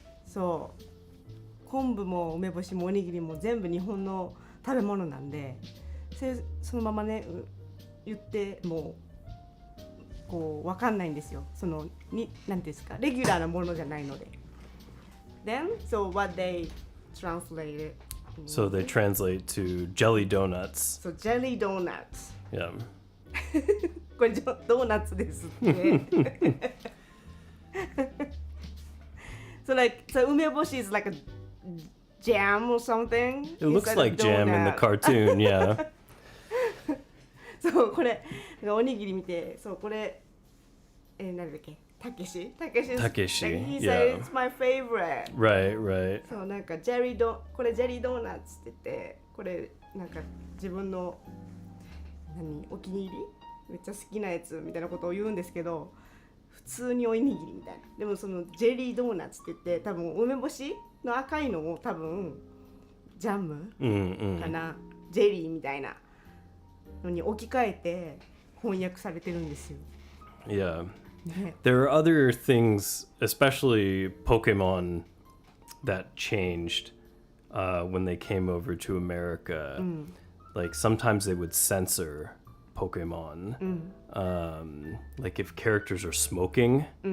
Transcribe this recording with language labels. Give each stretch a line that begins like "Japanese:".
Japanese: そう昆布も梅干しもおにぎりも全部日本の食べ物なんで、そのままね言ってもこう分かんないんですよ。そのになんていうんですか、レギュラーなものじゃないので。
English: Then so what they translated. So they translate to jelly donuts. So jelly donuts. Yeah.
Japanese: これドーナツですって。
English: So梅干し is like a jam or something. It looks like jam in the cartoon, yeah.
Japanese: そうこれおにぎり見て、そうこれ何だっけ、たけし。
English: He said it's my favorite. Right.
Japanese: そうなんかこれジェリードーナツって言って、これなんか自分のお気に入りめっちゃ好きなやつみたいなことを言うんですけど、普通におにぎりみたいな。でもそのジェリードーナツって言って、多分梅干しの赤いのを多分ジャムかな、ジェリーみたいなのに置き換えて翻訳されてるんですよ。
English: Yeah.
Japanese: ね。
English: There are other things, especially Pokemon, that changed when they came over to America. Like sometimes they would censor Pokemon. Like if characters are smoking.